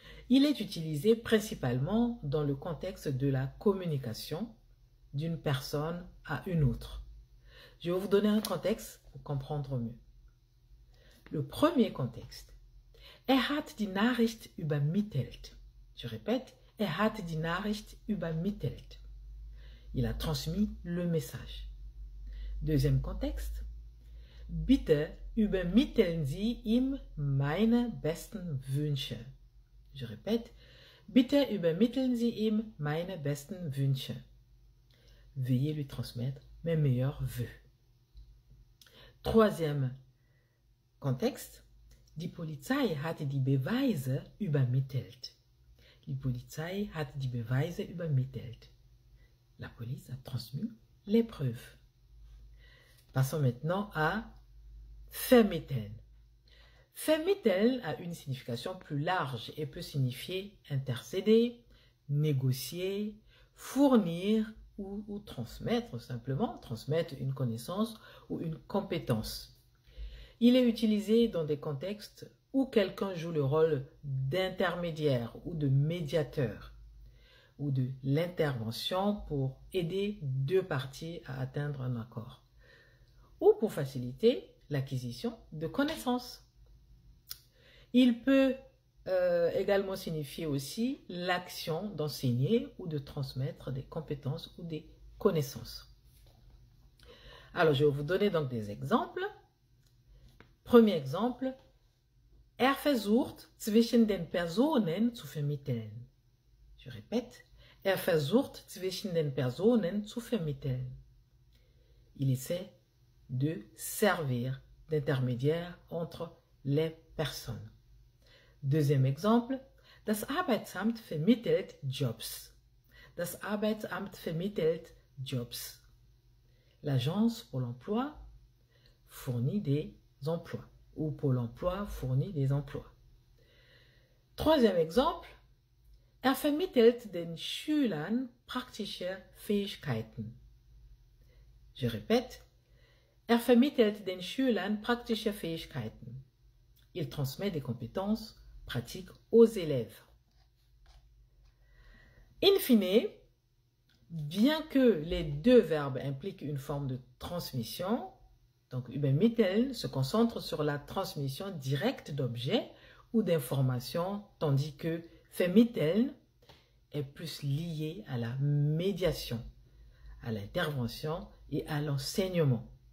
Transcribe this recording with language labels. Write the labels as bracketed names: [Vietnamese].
[French] Il est utilisé principalement dans le contexte de la communication d'une personne à une autre. Je vais vous donner un contexte pour comprendre mieux. Le premier contexte. [German] Er hat die Nachricht übermittelt. [French] Je répète, [German] er hat die Nachricht übermittelt. [French] Il a transmis le message. Deuxième contexte. [German] Bitte übermitteln Sie ihm meine besten Wünsche. [French] Je répète, [German] bitte übermitteln Sie ihm meine besten Wünsche. [French] Veuillez lui transmettre mes meilleurs vœux. Troisième contexte. [German] Die Polizei hat die Beweise übermittelt. Die Polizei hat die Beweise übermittelt. [French] La police a transmis les preuves. Passons maintenant à vermitteln. Vermitteln a une signification plus large et peut signifier intercéder, négocier, fournir ou transmettre, simplement transmettre une connaissance ou une compétence. Il est utilisé dans des contextes où quelqu'un joue le rôle d'intermédiaire ou de médiateur ou de l'intervention pour aider deux parties à atteindre un accord ou pour faciliter l'acquisition de connaissances. Il peut également signifier aussi l'action d'enseigner ou de transmettre des compétences ou des connaissances. Alors, je vais vous donner donc des exemples. Premier exemple, [German] er versucht zwischen den Personen zu vermitteln. [French] Je répète, [German] er versucht zwischen den Personen zu vermitteln. [French] Il essaie de servir d'intermédiaire entre les personnes. Deuxième exemple, [German] das Arbeitsamt vermittelt Jobs. Das Arbeitsamt vermittelt Jobs. [French] L'agence pour l'emploi fournit des emplois ou Pôle emploi fournit des emplois. Troisième exemple, [German] er vermittelt den Schülern praktische Fähigkeiten. [French] Je répète, [German] er vermittelt den Schülern praktische Fähigkeiten. [French] Il transmet des compétences pratiques aux élèves. In fine, bien que les deux verbes impliquent une forme de transmission, donc übermitteln se concentre sur la transmission directe d'objets ou d'informations, tandis que vermitteln est plus lié à la médiation, à l'intervention et à l'enseignement.